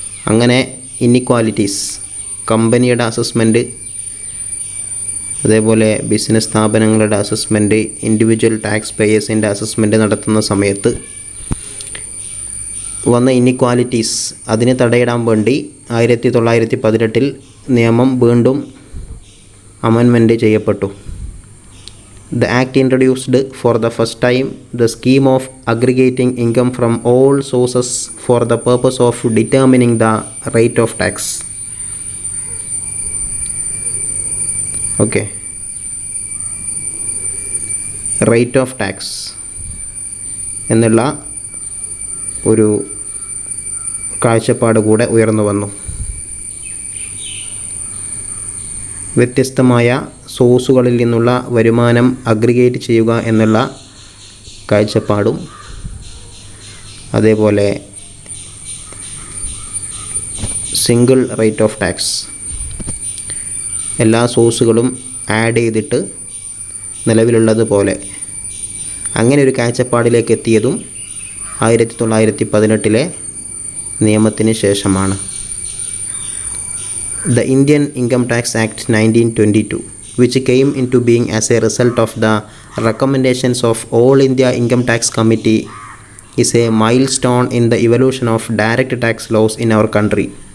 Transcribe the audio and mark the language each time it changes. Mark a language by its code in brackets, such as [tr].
[ml] അങ്ങനെ ഇന്നിക്വാലിറ്റീസ്, കമ്പനിയുടെ അസസ്മെൻറ്റ്, അതേപോലെ ബിസിനസ് സ്ഥാപനങ്ങളുടെ അസസ്മെൻറ്റ്, ഇൻഡിവിജ്വൽ ടാക്സ് പേയേഴ്സിൻ്റെ അസസ്മെൻറ്റ് നടത്തുന്ന സമയത്ത് വന്ന ഇന്നിക്വാലിറ്റീസ് അതിന് തടയിടാൻ വേണ്ടി 1918 നിയമം വീണ്ടും അമെൻമെൻറ്റ് ചെയ്യപ്പെട്ടു. [en] The Act introduced for the first time the scheme of aggregating income from all sources for the purpose of determining the rate of tax. Okay. [ml] Rate of tax എന്നുള്ള ഒരു കാഴ്ചപ്പാട് കൂടെ ഉയർന്നു വന്നു. വ്യത്യസ്തമായ സോഴ്സുകളിൽ നിന്നുള്ള വരുമാനം അഗ്രിഗേറ്റ് ചെയ്യുക എന്നുള്ള കാഴ്ചപ്പാടും, അതേപോലെ സിംഗിൾ റേറ്റ് ഓഫ് ടാക്സ്, എല്ലാ സോഴ്സുകളും ആഡ് ചെയ്തിട്ട് നിലവിലുള്ളതുപോലെ അങ്ങനെ ഒരു കാഴ്ചപ്പാടിലേക്ക് എത്തിയതും 1918 നിയമത്തിന് ശേഷമാണ്. [en] The Indian Income Tax Act 1922, which came into being as a result of the recommendations of All India Income Tax Committee, is a milestone in the evolution of direct tax laws in our country.